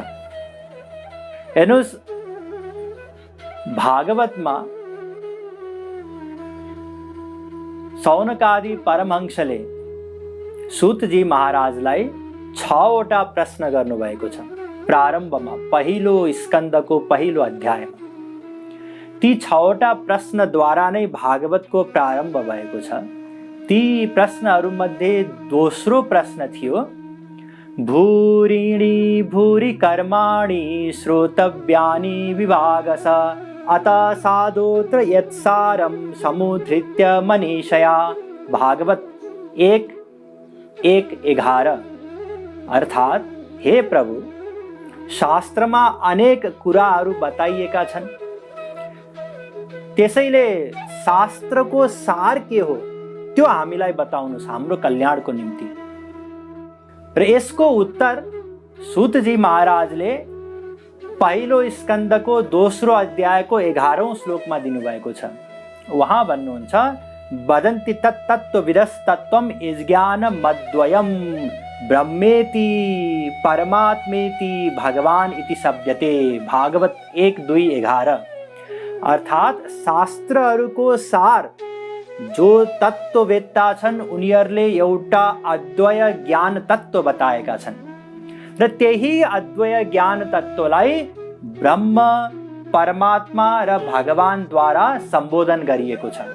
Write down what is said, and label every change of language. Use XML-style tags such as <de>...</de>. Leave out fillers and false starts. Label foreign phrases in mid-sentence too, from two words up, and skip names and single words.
<ne>हेर्नुहोस्, भागवतमा सौनकादि परमहंसले सूतजी महाराजलाई 6वटा प्रश्न गर्नुभएको छ। प्रारम्भमा पहिलो स्कन्धको पहिलो अध्यायमा ती 6वटा प्रश्नद्वारा नै भागवतको प्रारम्भ भएको छ। ती प्रश्नहरूमध्ये दोस्रो प्रश्न थियो,</ne> <sa>भूरिणी भूरि कर्माणि श्रोतव्यानि विभागश अत साधोत्र यत्सारं समुद्धृत्य मनीषया।</sa> <ne>भागवत 1:1-11। अर्थात् हे प्रभु, शास्त्रमा अनेक कुराहरू बताइएका छन्, त्यसैले शास्त्रको सार के हो त्यो हामीलाई बताउनुस् हाम्रो कल्याणको निम्ति। र यसको उत्तर सूतजी महाराजले पहिलो स्कन्दको दोस्रो अध्यायको 11औं श्लोकमा दिनुभएको छ। उहाँ भन्नुहुन्छ,</ne> <sa>वदन्ति तत्तत्त्वविदस्तत्त्वम् इज्ञानमद्वयम् ब्रह्मेति परमात्मेति भगवान इति शब्दते।</sa> <ne>भागवत 1:2-11। अर्थात् शास्त्रहरूको सार जो तत्त्ववेत्ता छन् उनीहरूले एउटा अद्वय ज्ञान तत्त्व बताएका छन् र त्यही अद्वय ज्ञान तत्त्वलाई ब्रह्म, परमात्मा र भगवानद्वारा सम्बोधन गरिएको छ।</ne>